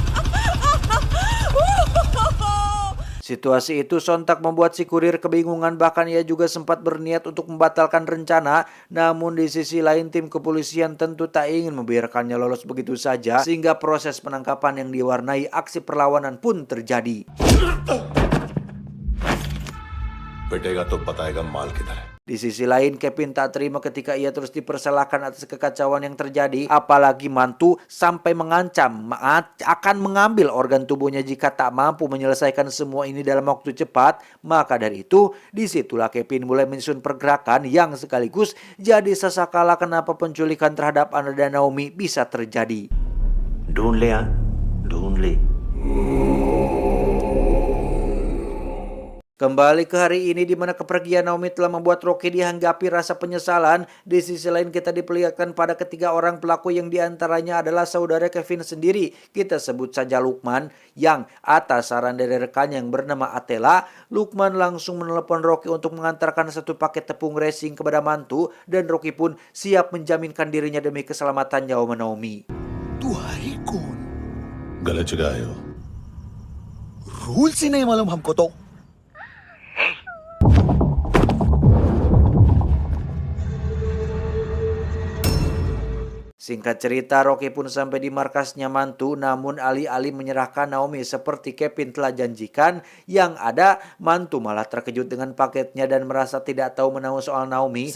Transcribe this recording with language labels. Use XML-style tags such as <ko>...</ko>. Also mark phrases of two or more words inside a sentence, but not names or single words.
<id>Situasi itu sontak membuat si kurir kebingungan, bahkan ia juga sempat berniat untuk membatalkan rencana. Namun di sisi lain, tim kepolisian tentu tak ingin membiarkannya lolos begitu saja, sehingga proses penangkapan yang diwarnai aksi perlawanan pun terjadi.</id> <hi>पिटेगा तो बताएगा माल किधर है.</hi> <id>Di sisi lain, Kevin tak terima ketika ia terus dipersalahkan atas kekacauan yang terjadi. Apalagi Mantu sampai mengancam akan mengambil organ tubuhnya jika tak mampu menyelesaikan semua ini dalam waktu cepat. Maka dari itu, disitulah Kevin mulai menyusun pergerakan yang sekaligus jadi sasakala kenapa penculikan terhadap Ana dan Naomi bisa terjadi.</id> <hi>ढूंढ ले ढूंढ ले.</hi> <id>Kembali ke hari ini di mana kepergian Naomi telah membuat Rocky dihinggapi rasa penyesalan. Di sisi lain kita diperlihatkan pada ketiga orang pelaku yang diantaranya adalah saudara Kevin sendiri. Kita sebut saja Lukman yang atas saran dari rekannya yang bernama Atela, Lukman langsung menelepon Rocky untuk mengantarkan satu paket tepung racing kepada mantu dan Rocky pun siap menjaminkan dirinya demi keselamatan nyawa Naomi.</id> <hi>तुम्हारी कौन गलत जगह आए हो रूल से नहीं मालूम हमको तो</hi> <id>Singkat cerita, Rocky pun sampai di markasnya mantu, namun alih-alih menyerahkan Naomi seperti Kevin telah janjikan, yang ada mantu malah terkejut dengan paketnya dan merasa tidak tahu menahu soal Naomi.</id>